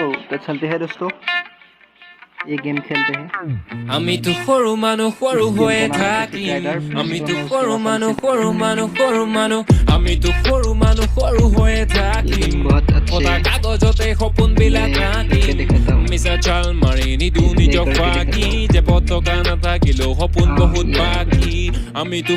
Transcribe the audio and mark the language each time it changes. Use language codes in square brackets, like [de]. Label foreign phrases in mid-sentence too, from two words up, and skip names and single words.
[hi] तो चलते हैं दोस्तों, ये गेम खेलते हैं। [as] আমি তো সৰু মানুহ সৰু হৈয়ে থাকিম আমি তো সৰু মানুহ সৰু মানুহ সৰু মানুহ আমি তো সৰু মানুহ সৰু হৈয়ে থাকিম সদা কাগজতে সপোনবিলাক আঁকিম মিছা চাল মাৰি নিদিওঁ নিজক ফাঁকি যে পতকা নাথাকিলেও সপোন বহুত বাকী আমি তো